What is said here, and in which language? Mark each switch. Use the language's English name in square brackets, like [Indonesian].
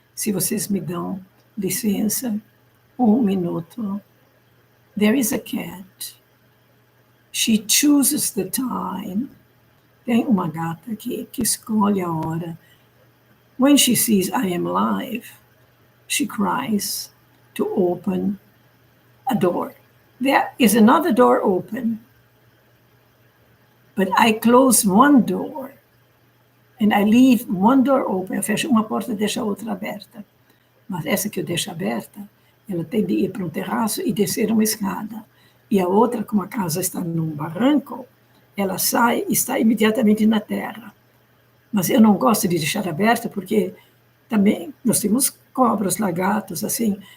[Portuguese] Se vocês me dão licença, minuto. [English] There is a cat. She chooses the time. [Portuguese] Tem uma gata que escolhe a hora. [English] When she sees I am live, she cries to open a door. There is another door open, but I close one door and I leave one door open. [Portuguese] Eu fecho uma porta e deixo a outra aberta. Mas essa que eu deixo aberta, ela tem de ir para um terraço e descer uma escada. E a outra, como a casa está num barranco, ela sai e está imediatamente na terra. Mas eu não gosto de deixar aberta porque também nós temos cobras, lagartos, assim.